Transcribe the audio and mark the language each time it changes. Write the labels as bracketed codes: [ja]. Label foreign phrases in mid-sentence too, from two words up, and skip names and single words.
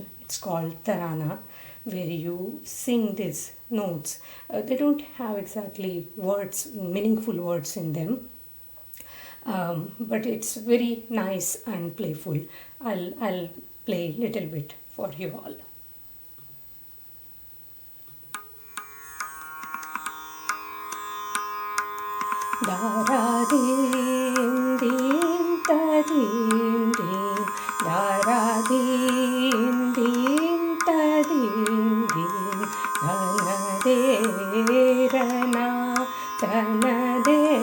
[en] It's called Tarana, where you sing these notes. They don't have exactly words, meaningful words in them, but it's very nice and playful. I'll play little bit for you all. Da dim dim da dim dim da dim dim da dim dim da de na da de